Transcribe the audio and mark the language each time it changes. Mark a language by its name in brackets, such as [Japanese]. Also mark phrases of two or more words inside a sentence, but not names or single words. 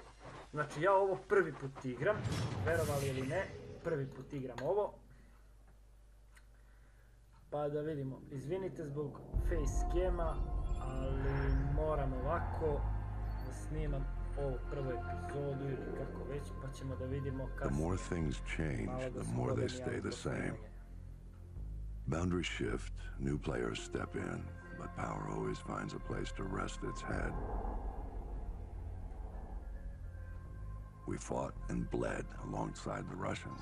[Serbian] Znači ja ovo prvi put igram, verovali ili ne, prvi put igram ovo. Pa da vidimo, izvinite zbog facecama, ali moram ovako da snimam ovu prvu epizodu ili kako već, pa ćemo da vidimo kasnije. [English] The more things change, the more they stay the same. Boundaries shift, new players step in, but power always finds a place to rest its head. We fought and bled alongside the Russians.